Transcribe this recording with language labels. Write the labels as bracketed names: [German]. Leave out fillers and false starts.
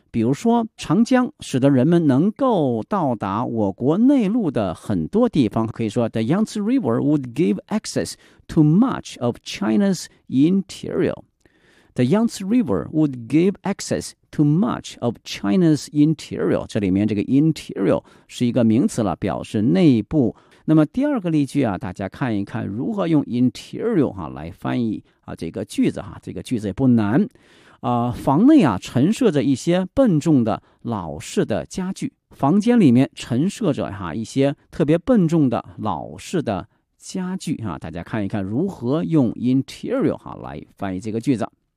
[Chinese] 比如说，长江使得人们能够到达我国内陆的很多地方。可以说 [English] ，the Yangtze River would give access to much of China's interior. The Yangtze River would give access to much of China's interior. [Chinese] 这里面这个 interior 是一个名词了，表示内部。那么第二个例句啊，大家看一看如何用 interior 啊来翻译啊这个句子啊，这个句子也不难啊、房内啊陈设着一些笨重的老式的家具，房间里面陈设着啊一些特别笨重的老式的家具啊，大家看一看如何用 interior 啊来翻译这个句子。